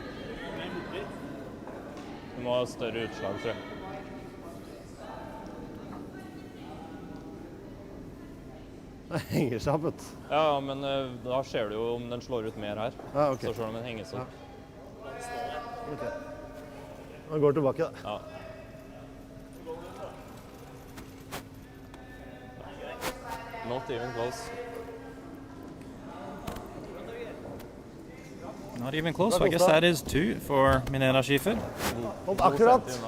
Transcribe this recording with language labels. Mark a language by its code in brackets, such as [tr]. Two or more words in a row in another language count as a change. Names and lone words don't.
[no] Du må ha større utslag, tror jeg. Den henger seg opp, vet du. Ja, men da ser du jo om den slår ut mer her. Ja, ok. Så ser du om den henger seg opp. Ok. Den går tilbake, da. Ja. [en] Not even close. Not even close, so I guess that is 2 for Minera Skifer. [no] Kom akkurat.